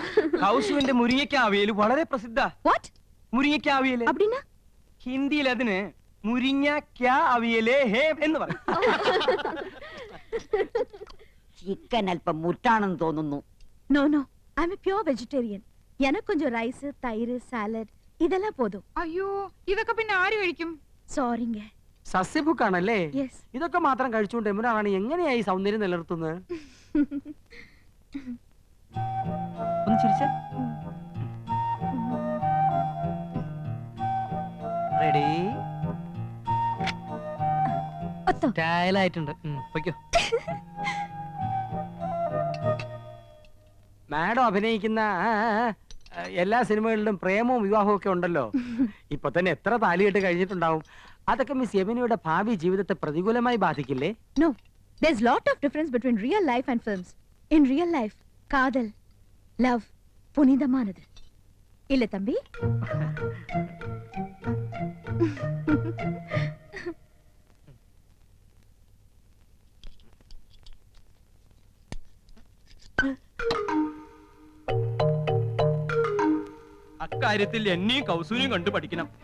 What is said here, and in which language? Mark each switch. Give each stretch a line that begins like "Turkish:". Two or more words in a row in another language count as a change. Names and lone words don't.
Malayalam: കൗസുവിന്റെ മുരിങ്ങയ്ക്കാവിയൽ വളരെ പ്രസിദ്ധ. മുരിങ്ങയ്ക്കാവിയൽ ഹിന്ദിയിൽ അതിന് മുരിങ്ങ അവിയലേ ഹേ എന്ന് പറയും. ചിക്കൻ അല്പം മുറ്റാണെന്ന് തോന്നുന്നു.
English: No no, I am a pure vegetarian.
Tamil: எனக்கு கொஞ்சம் ரைஸ், தயிர், சாலட் இதெல்லாம் போதுം.
Malayalam: അയ്യോ, ഇതൊക്കെ പിന്നെ ആര് കഴിക്കും? സോറിங்க. സസ്യഭുക്കാണല്ലേ? യെസ്. ഇതൊക്കെ മാത്രം കഴിച്ചുകൊണ്ട് എമ്പുരാണി എങ്ങനെയായി സൗന്ദര്യം നിലനിർത്തുന്നത്? ഒന്ന് ചിരിച്ചേ. റെഡി? സ്റ്റൈലായിട്ടുണ്ട്. പൊയ്ക്കോ. മാഡം അഭിനയിക്കുന്ന എല്ലാ സിനിമകളിലും പ്രേമവും വിവാഹവും ഒക്കെ ഉണ്ടല്ലോ. ഇപ്പൊ തന്നെ എത്ര താലികെട്ട് കഴിഞ്ഞിട്ടുണ്ടാവും. അതൊക്കെ മിസ് യമിനിയുടെ ഭാവി ജീവിതത്തെ പ്രതികൂലമായി ബാധിക്കില്ലേ?
English: No, there's lot of difference between real life and films. In real life,
Tamil: காதல், love புனிதமானது. இல்ல தம்பி?
Malayalam: അക്കാര്യത്തിൽ എന്നെയും കൗസൂനെയും കണ്ടു പഠിക്കണം.